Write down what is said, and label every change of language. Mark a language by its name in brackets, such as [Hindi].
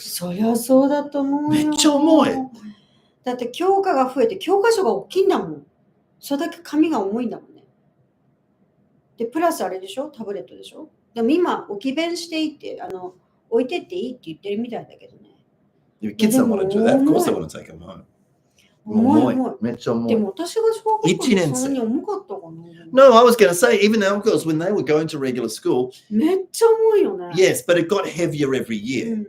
[Japanese] そりゃそうだと思うよ。めっちゃ重い。だって教科が増えて、教科書が大きいんだもん。それだけ紙が重いんだもんね。で、プラスあれでしょ？タブレットでしょ？でも今、置き弁していいって、置いてっていいって言ってるみたいだけどね。 [English] Kids don't want to do that. Of course they want to take them home. [Japanese] 重い。めっちゃ重い。でも私が小学校でそんなに重かったかな。 [English] No, I was going to say, even our girls, when they were going to regular school, [Japanese] めっちゃ重いよね。 [English] Yes, but it got heavier every year.